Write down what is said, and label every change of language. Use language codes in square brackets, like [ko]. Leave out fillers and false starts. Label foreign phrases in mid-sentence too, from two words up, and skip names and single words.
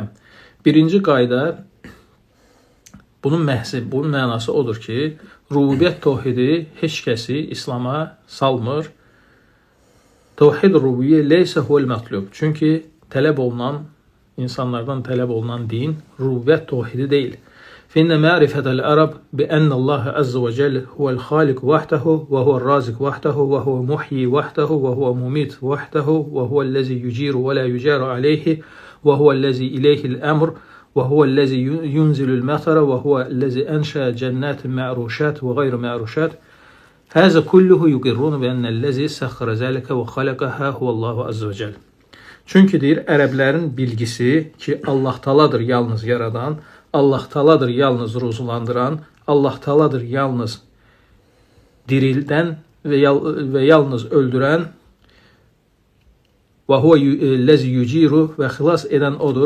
[az] Birinci qayda, bunun mənası odur ki, rububiyyət təvhidi heç kəsi İslama salmır. [ar] توحيد الربوبية ليس هو المطلوب. [az] Çünki insanlardan tələb olunan din rububiyyət təvhidi deyil. [ar] فإن معرفة العرب بأن الله عز وجل هو الخالق وحده وهو الرازق وحده وهو محيي وحده وهو مميت وحده وهو الذي يجير ولا يجار عليه وهو الذي إليه الأمر وهو الذي ينزل المطر وهو الذي أنشأ جنات معروشات وغير معروشات هذا كله يقرون بأن الذي سخر ذلك وخلقها هو الله عز وجل. [az] Çünki deyir, ərəblərin bilgisi ki, Allah Taala'dır yalnız yaradan, Allah Taala'dır yalnız ruzulandıran, Allah Taala'dır yalnız dirildən və yalnız öldürən və [ar] هو الذي يجير [az] və xilas edən odur.